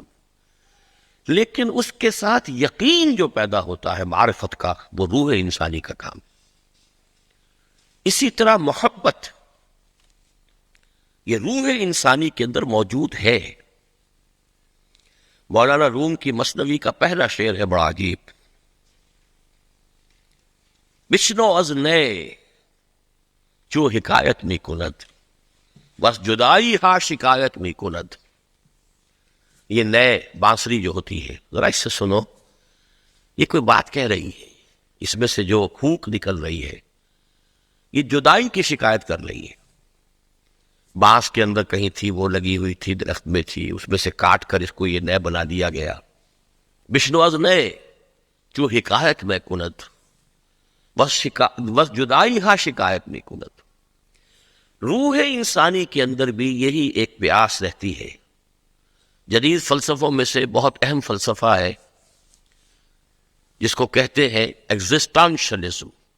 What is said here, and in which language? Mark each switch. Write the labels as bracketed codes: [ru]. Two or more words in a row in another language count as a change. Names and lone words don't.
[ur] لیکن اس کے ساتھ یقین جو پیدا ہوتا ہے معرفت کا، وہ روح انسانی کا کام. اسی طرح محبت، یہ روح انسانی کے اندر موجود ہے. مولانا روم کی مثنوی کا پہلا شعر ہے بڑا عجیب: [fa] بشنو از نئے چو حکایت می کند، بس جدائی ہا شکایت می کند. [ur] یہ نئے بانسری جو ہوتی ہے، ذرا اس سے سنو، یہ کوئی بات کہہ رہی ہے، اس میں سے جو پھونک نکل رہی ہے یہ جدائی کی شکایت کر رہی ہے. بانس کے اندر کہیں تھی، وہ لگی ہوئی تھی، درخت میں تھی، اس میں سے کاٹ کر اس کو یہ نئے بنا دیا گیا. [fa] بشنو از نئے جو حکایت میں کند، بس جدائی ہا شکایت میں کند. [ur] روح انسانی کے اندر بھی یہی ایک پیاس رہتی ہے. جدید فلسفوں میں سے بہت اہم فلسفہ ہے جس کو کہتے ہیں ایگزسٹانشلزم.